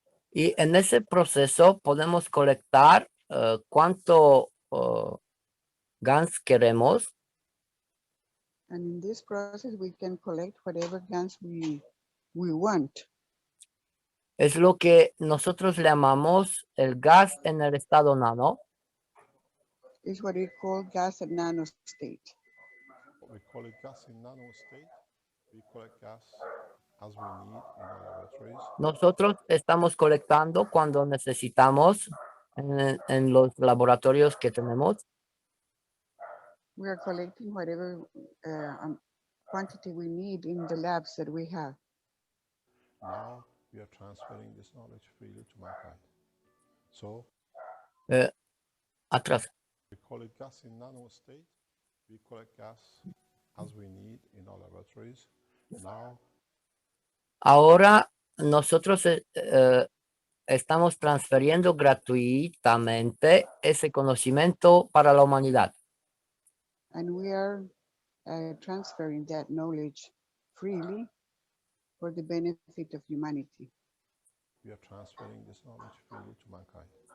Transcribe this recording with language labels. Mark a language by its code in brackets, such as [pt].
[es] Y en ese proceso podemos colectar cuánto gas queremos. [en] And in this process, we can collect whatever gas we want. [es] Es lo que nosotros le llamamos el gas en el estado nano. [en] It's what we call gas at nano state. we call it gas in nano state. We collect gas as we need in our laboratories. [es] Nosotros estamos colectando cuando necesitamos en los laboratorios que tenemos. [en] We are collecting whatever quantity we need in the labs that we have. Now we are transferring this knowledge freely to mankind. So [es] Atrás. [en] we call it gas in nano state. We collect gas as we need in our laboratories. Now [es] Ahora nosotros estamos transfiriendo gratuitamente ese conocimiento para la humanidad. [en] And we are transferring that knowledge freely for the benefit of humanity. we are transferring this knowledge freely to mankind.